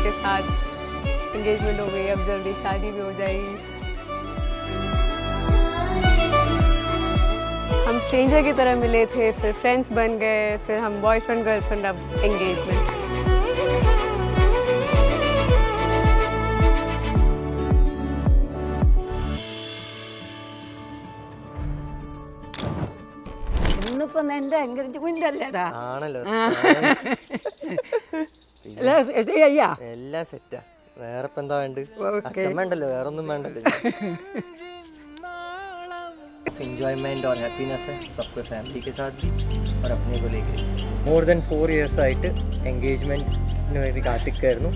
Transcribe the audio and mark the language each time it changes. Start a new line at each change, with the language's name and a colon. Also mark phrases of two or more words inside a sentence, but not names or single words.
Hindi: साथ एंगेजमेंट हो गई, अब जल्दी शादी भी हो जाएगी। हम स्ट्रेंजर की तरह मिले थे, फिर फ्रेंड्स बन गए, फिर हम
English: boyfriend girlfriend,
Hindi: अब एंगेजमेंट।
Malayalam: ഇന്നിപ്പം എൻ്റെ എൻഗേജ്മെന്റ് അല്ലേടാ? ആണല്ലോ. എല്ലാം സെറ്റാ. വേറെ ഇപ്പം എന്താ വേണ്ട? അച്ഛമ്മ ഉണ്ടല്ലോ, വേറെ ഒന്നും വേണ്ടല്ലോ.
Hindi: एंजॉयमेंट और हैप्पीनेस है सबको, फैमिली के साथ भी और अपने को लेकर।
English: more than 4 years
Malayalam: ആയിട്ട് എൻഗേജ്മെന്റിന് വേണ്ടി കാത്തിക്കായിരുന്നു.